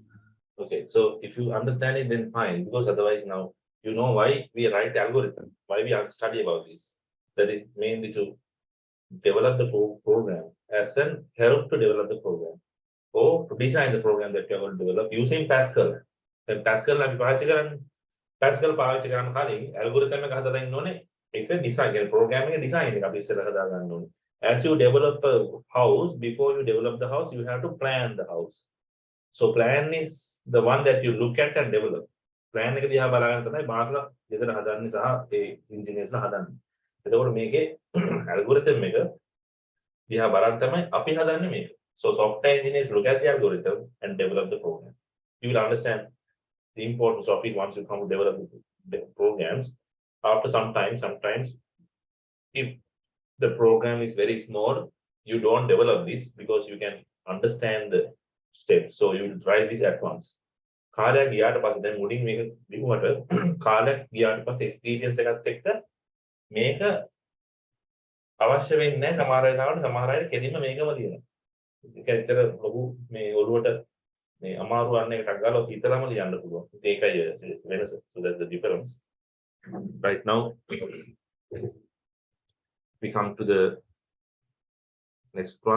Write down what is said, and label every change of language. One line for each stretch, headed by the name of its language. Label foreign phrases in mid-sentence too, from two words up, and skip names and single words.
English: Okay, so if you understand it, then fine, because otherwise now you know why we write algorithm, why we have to study about this. That is mainly to develop the program as an help to develop the program or to design the program that you are going to develop using Pascal.
Sinhala: Then Pascal අපි පාවිච්චි කරන්නේ. Pascal පාවිච්චි කරන්න කලින් algorithm එක හදලා ඉන්න ඕනේ. ඒක design කියන්නේ program එක design එක අපි ඉස්සෙල්ලා හදා ගන්න ඕනේ.
English: As you develop a house, before you develop the house, you have to plan the house. So plan is the one that you look at and develop.
Sinhala: Plan එක දිහා බලාගෙන තමයි මාසලා ගෙදර හදන්නේ සහ ඒ engineers ලා හදන්නේ. එතකොට මේකේ algorithm එක දිහා බලන් තමයි අපි හදන්නේ මේක.
English: So software engineers look at the algorithm and develop the program. You will understand the importance of it once you come to develop the programs. After some time, sometimes if the program is very small, you don't develop this because you can understand the steps. So you will try this at once.
Sinhala: කාලයක් ගියාට පස්සේ දැන් මුලින් මේක ලිව්වට කාලයක් ගියාට පස්සේ එක්ස්පීරියන්ස් එකත් එක්ක මේක අවශ්‍ය වෙන්නේ නැහැ සමහර වෙලාවට සමහර අය කෙලින්ම මේකම ලියනවා. ඒක ඇත්තට ලොකු මේ ඔළුවට මේ අමාරු වන්න එකක් ගාලා හිතලම ලියන්න පුළුවන්. ඒකයි වෙනස.
English: So that's the difference. Right now we come to the next one.